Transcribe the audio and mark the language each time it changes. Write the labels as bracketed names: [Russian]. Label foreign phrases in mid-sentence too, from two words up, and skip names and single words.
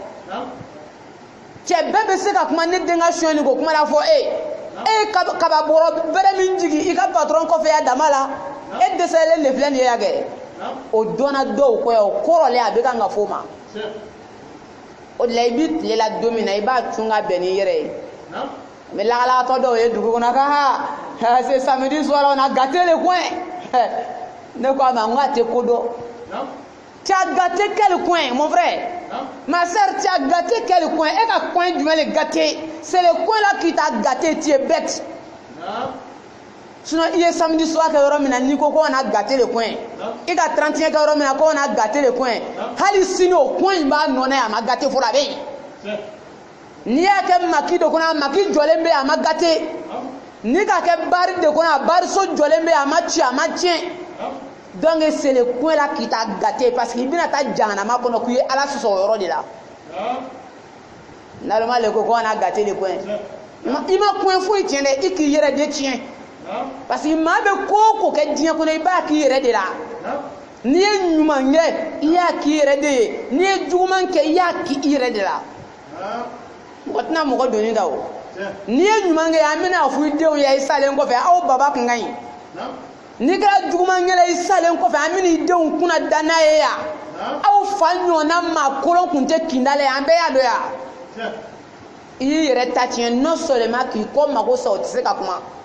[Bambara] cɛ bɛɛ bɛ se ka kuma ne den ka sonyɛni ko kuma la fɔ e kaba bɔrɔ bɛrɛ min jigin i ka patron kɔfɛ ya dama la e dɛsɛlen de filɛ nin ye yan kɛ o dɔnna dɔw kɔ yan o kɔrɔlen a bɛ kan ka fɔ o ma o de la i bɛ tile la don min na i b'a tun ka bɛn n'i yɛrɛ ye mais lakalatɔ dɔw ye dugu kɔnɔ ka [French] c'est samedi soir on a gâté le coin [Bambara] ne ko a ma n ko a tɛ ko dɔn [French] tu as gâté quel coin mon frère ma sœur tu as gâté quel coin [Bambara] e ka coin jumɛn [French] le gâté c'est le coin là qui t'a gâté tu es bête sinon [Bambara] i ye [French] samedi soir [Bambara] kɛ yɔrɔ min na n'i ko [French] on a gâté le coin [Bambara] i ka 31 kɛ yɔrɔ min na ko [French] on a gâté le [Bambara] coin hali sini o coin in b'a nɔ n'a a ma gâté fɔlɔ a bɛ yen n'i y'a kɛ maki de kɔnɔ a maki jɔlen bɛ a ma gâté n'i ka kɛ bari de kɔnɔ a bariso jɔlen bɛ a ma ci a ma tiɲɛ [French] donc c'est le coin là qui t'a gâté parce que [Bambara] i bɛna taa jahanama kɔnɔ k'i ye ala sɔsɔ o yɔrɔ de la [French] normalement le [Bambara] ko [French] on a gâté le coin [Bambara] i ma coin foyi tiɲɛ dɛ i k'i yɛrɛ de tiɲɛ [French] parce que [Bambara] maa bɛ ko o ko kɛ diɲɛ kɔnɔ i b'a k'i yɛrɛ de la n'i ye ɲuman kɛ i y'a k'i yɛrɛ de ye n'i ye juguman kɛ i y'a k'i yɛrɛ de la mɔgɔ tɛna mɔgɔ doni da o n'i ye ɲuman kɛ an bɛna fɔ i denw ye i salen kɔfɛ aw baba kun ka ɲi n'i kɛra juguman kɛla i salen kɔfɛ an bɛna i denw kunna da n'a ye yan aw fa ɲɔgɔnna maa kolon kun tɛ kinda la yan an bɛɛ y'a dɔn yan i y'i yɛrɛ ta tiɲɛ [French] non seulement [Bambara] k'i kɔ mago sa o tɛ se ka kuma